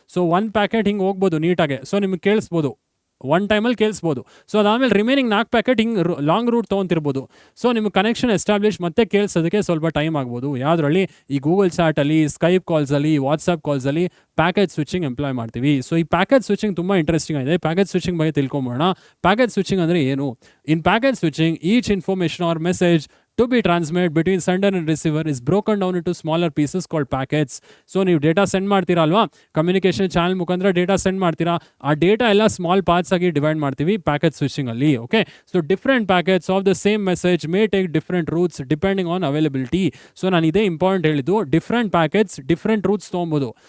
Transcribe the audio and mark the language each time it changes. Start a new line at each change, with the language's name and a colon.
Kannada: So ಒಂದು packet ಹಿಂಗೆ ಹೋಗ್ಬೋದು ನೀಟಾಗೆ. ಸೊ ನಿಮಗೆ ಕೇಳಿಸ್ಬೋದು, ಒನ್ ಟೈಮಲ್ಲಿ ಕೇಳಿಸ್ಬೋದು. ಸೊ ಅದಾದಮೇಲೆ ರಿಮೈನಿಂಗ್ 4 ಪ್ಯಾಕೆಟ್ ಹಿಂಗೆ ಲಾಂಗ್ ರೂಟ್ ತೊಗೊತಿರ್ಬೋದು. ಸೊ ನಿಮ್ಗೆ ಕನೆಕ್ಷನ್ ಎಸ್ಟಾಬ್ಲಿಷ್ ಮತ್ತೆ ಕೇಳಿಸೋದಕ್ಕೆ ಸ್ವಲ್ಪ ಟೈಮ್ ಆಗ್ಬೋದು. ಯಾವುದರಲ್ಲಿ? ಈ Google ಚಾಟಲ್ಲಿ, Skype ಕಾಲ್ಸಲ್ಲಿ, WhatsApp ಕಾಲ್ಸಲ್ಲಿ packet switching employee ಮಾಡ್ತೀವಿ. ಸೊ ಈ ಪ್ಯಾಕೆಟ್ ಸ್ವಿಚಿಂಗ್ ತುಂಬ ಇಂಟ್ರೆಸ್ಟಿಂಗ್ ಆಗಿದೆ. ಪ್ಯಾಕೆಟ್ ಸ್ವಿಚಿಂಗ್ ಬಗ್ಗೆ ತಿಳ್ಕೊಂಬೋಣ. ಪ್ಯಾಕೆಟ್ ಸ್ವಿಚಿಂಗ್ ಅಂದರೆ ಏನು?
English: In packet switching each information or message to be transmitted between sender and receiver is broken down into smaller pieces called packets.
Kannada: So ನೀವು data send ಮಾಡ್ತೀರಾ ಅಲ್ವಾ, communication channel ಮುಖಾಂತರ data send ಮಾಡ್ತೀರಾ. ಆ data ಎಲ್ಲ small parts ಆಗಿ divide ಮಾಡ್ತೀವಿ packet ಸ್ವಿಚಿಂಗಲ್ಲಿ.
English: Okay, so different packets of the same message may take different routes depending on availability.
Kannada: So ನಾನು ಇದೇ ಇಂಪಾರ್ಟೆಂಟ್ ಹೇಳಿದ್ದು, ಡಿಫ್ರೆಂಟ್ ಪ್ಯಾಕೆಟ್ಸ್ ಡಿಫ್ರೆಂಟ್ ರೂಟ್ಸ್ ತೊಗೊಬೋದು.